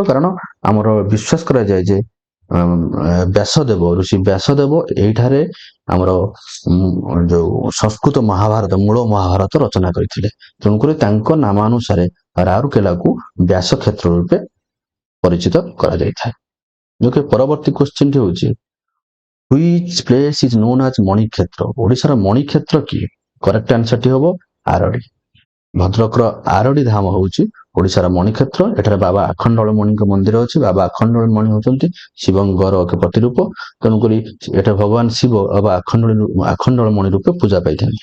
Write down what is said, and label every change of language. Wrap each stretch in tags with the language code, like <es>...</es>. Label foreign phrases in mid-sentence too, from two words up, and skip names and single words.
<or>କାରଣ ଆମର ବିଶ୍ୱାସ କରାଯାଏ ଯେ ବ୍ୟାସଦେବ, ଋଷି ବ୍ୟାସଦେବ ଏଇଠାରେ ଆମର ଯୋଉ ସଂସ୍କୃତ ମହାଭାରତ, ମୂଳ ମହାଭାରତ ରଚନା କରିଥିଲେ। ତେଣୁକରି ତାଙ୍କ ନାମାନୁସାରେ ରାଉରକେଲାକୁ ବ୍ୟାସ କ୍ଷେତ୍ର ରୂପେ ପରିଚିତ କରାଯାଇଥାଏ। ଯୋଉକି ପରବର୍ତ୍ତୀ କ୍ୱେଶ୍ଚିନ୍ ଟି ହଉଛି</or> <en>which place is known as</en> <or>ମଣିକ୍ଷେତ୍ର। ଓଡିଶାର ମଣିକ୍ଷେତ୍ର କିଏ?</or> <en>correct answer</en> <or>ଟି ହବ ଆରଡି। ଭଦ୍ରକର ଆରଡି ଧାମ ହଉଛି ଓଡିଶାର ମଣିକ୍ଷେତ୍ର। ଏଠାରେ ବାବା ଆଖଣ୍ଡଳମଣିଙ୍କ ମନ୍ଦିର ଅଛି। ବାବା ଆଖଣ୍ଡଳମଣି ହଉଛନ୍ତି ଶିବଙ୍କର ଏକ ପ୍ରତିରୂପ। ତେଣୁକରି ଏଠାରେ ଭଗବାନ ଶିବ ବାବା ଆଖଣ୍ଡଳମଣି ରୂପେ ପୂଜା ପାଇଥାନ୍ତି।</or>